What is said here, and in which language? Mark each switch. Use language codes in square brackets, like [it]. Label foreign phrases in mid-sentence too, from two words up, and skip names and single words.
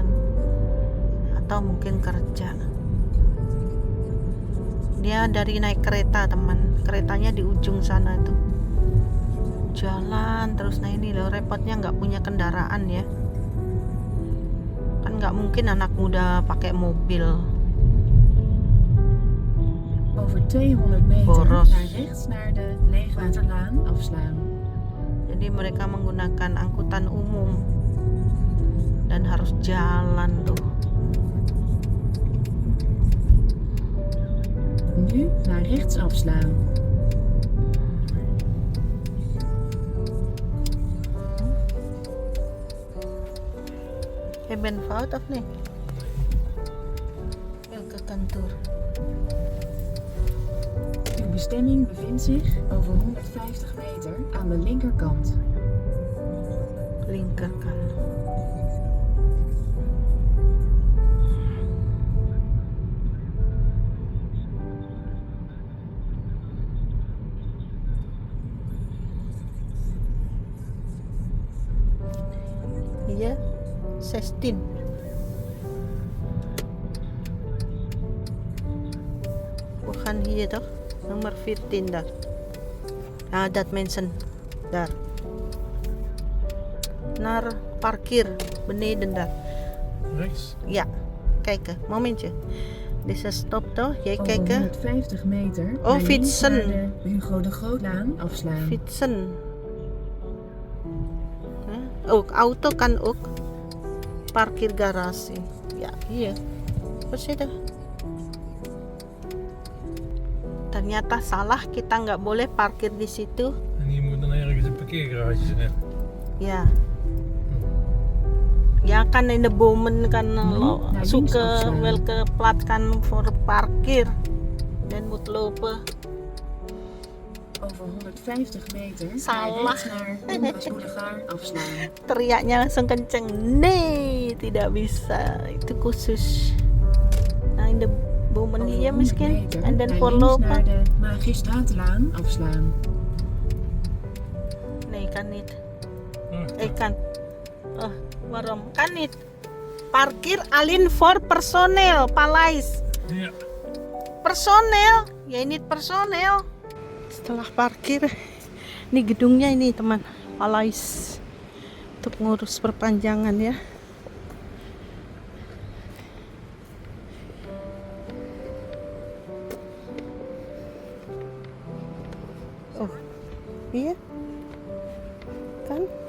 [id] Atau mungkin kerja. Dia dari naik kereta teman, keretanya di ujung sana itu. Jalan terus. Nah ini loh repotnya nggak punya kendaraan ya. Kan nggak mungkin anak muda pakai mobil. [nl] Over 200 meter [id] Boros. [nl] naar rechts naar de Leegwaterlaan afslaan. [id] Jadi mereka menggunakan angkutan umum dan harus jalan tuh. [nl] Nu naar rechts afslaan. Je bent fout of niet? Welke kantoor? Uw bestemming bevindt zich over 150 meter aan de linkerkant. Linkerkant. [id] Iya, 16. [nl] Bukan hier toch? Nomor 14 daar. Ah, dat mensen daar. Naar parkeer beneden daar. Rechts. Ja, kijken. Momentje. Deze stop toch? Jij Over kijken. 150 meter Oh, naar links fietsen. naar de Hugo de Grootlaan afslaan. Fietsen. Ook auto kan ook. Parkirgarage. Ja, hier. Wat zit er? [id] Ternyata salah, kita nggak boleh parkir di situ. [nl] En hier moet dan ergens een parkeergarage zijn. [id] Ya. Ya, [nl] Ja, kan in de bomen kan naar links zoeken afslaan. welke plaats kan voor parkeer. Dan moet lopen. Over 150 meter [id] Salah. [nl] rechts naar Koenras Boulevard afslaan. [id] Teriaknya langsung kenceng. Nee, tidak bisa. Itu khusus. Nah, [nl] in de bomen Over hier 100 misschien. meter En dan naar voor links naar lopen. de Magistraatlaan afslaan. Nee, kan niet. Kan. Oh, waarom? Kan niet. Parkir alleen voor personeel, Paleis. Ja. [id] Personeel, ya ini personeel. Setelah parkir, ini gedungnya ini teman, Paleis untuk ngurus perpanjangan ya. Oh, iya, kan?